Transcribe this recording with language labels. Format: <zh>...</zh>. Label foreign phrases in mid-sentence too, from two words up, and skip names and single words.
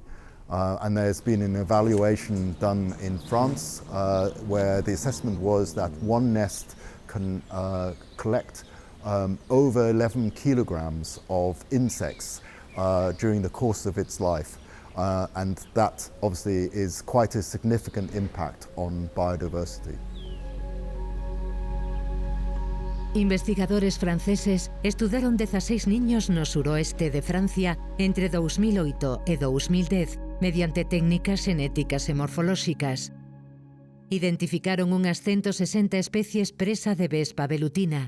<en>And there's been an evaluation done in France where the assessment was that one nest can collect over 11 kilograms of insects during the course of its life. And that obviously is quite a significant impact on biodiversity.</en> <gl>Investigadores franceses estudaron 16 niños no suroeste de Francia entre 2008 e 2010 mediante técnicas xenéticas e morfolóxicas. Identificaron unhas 160 especies presa de vespa velutina.</gl>